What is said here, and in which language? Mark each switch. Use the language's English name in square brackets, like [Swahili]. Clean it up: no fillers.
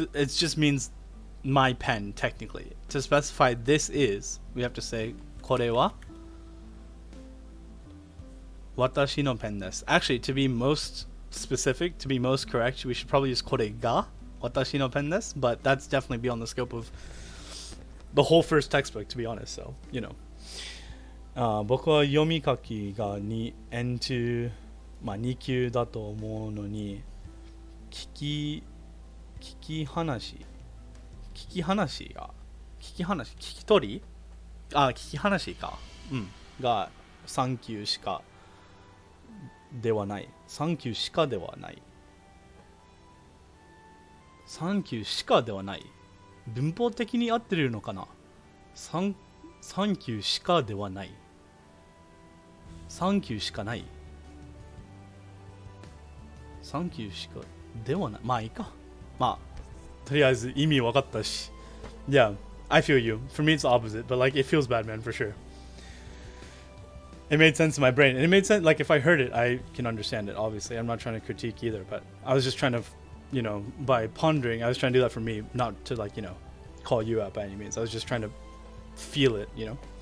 [English] It just means my pen technically. To specify this is, we have to say [Japanese] これは私の pen です. [English] Actually, to be most specific, to be most correct, we should probably use [Japanese] これが私の pen です, [English] but that's definitely beyond the scope of the whole first textbook, to be honest. So, you know. [Japanese] 僕は読み書きがN2、2級だと思うのに、聞き話が3級しかではない。 3級しかではない。 3級しかではない。文法的に合ってるのかな。 3級しかではない。3級しかない。 3級しかではない。まあいいか。まあとりあえず意味分かったし。 [English] Yeah, I feel you. For me, it's the opposite, but like it feels bad, man, for sure. It made sense in my brain, and it made sense. Like if I heard it, I can understand it. Obviously, I'm not trying to critique either, but I was just trying to, you know, by pondering, I was trying to do that for me, not to like, you know, call you out by any means. I was just trying to feel it, you know.